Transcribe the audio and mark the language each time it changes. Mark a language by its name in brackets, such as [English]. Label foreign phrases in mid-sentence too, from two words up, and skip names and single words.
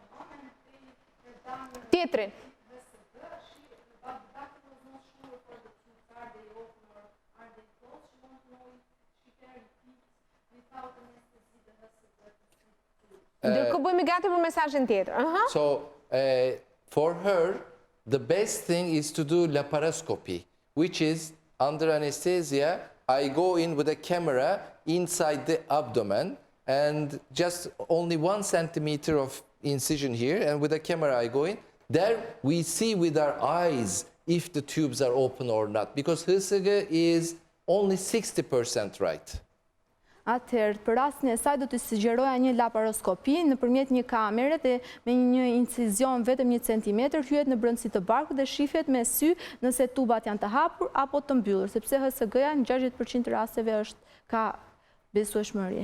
[Albanian] Tjetrin. Ndërkohë bëjmë gati për mesazhin tjetër. [English] So for her, the best thing is to do laparoscopy, which is under anesthesia. I go in with a camera inside the abdomen, and just only 1 centimeter of incision here, and with the camera I go in. There we see with our eyes if the tubes are open or not, because HSG is only 60% right. [Albanian] Atëherë, për rastin e saj do të sugjeroja një laparoskopi nëpërmjet një kamere dhe me një incizion vetëm 1 centimetër hyet në brendësi të barkut dhe shifet me sy nëse tubat janë të hapur apo të mbyllur, sepse HSG-ja në 60% të rasteve ka besueshmëri.